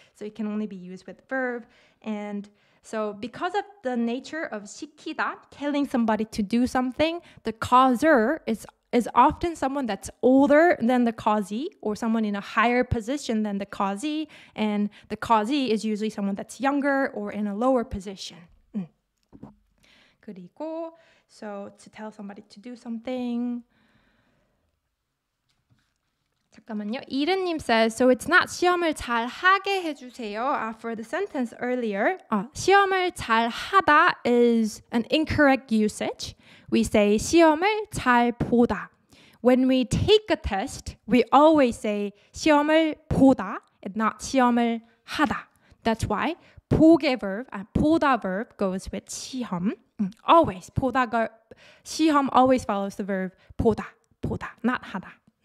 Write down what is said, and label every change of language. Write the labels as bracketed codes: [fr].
[en] So it can only be used with verb. And so because of the nature of 시키다, telling somebody to do something, the causer is often someone that's older than the causee, or someone in a higher position than the causee. And the causee is usually someone that's younger or in a lower position. 그리고, so to tell somebody to do something. [ko] 잠깐만요. [en] 이른님 says, so it's not [ko] 시험을 잘 하게 해주세요. [en] For the sentence earlier, [ko] 시험을 잘 하다 [en] is an incorrect usage. We say [ko] 시험을 잘 보다. [en] When we take a test, we always say [ko] 시험을 보다 [en] and not [ko] 시험을 하다. [en] That's why 보게 verb, 보다 verb goes with 시험. Always. 시험 always follows the verb 보다, not 하다.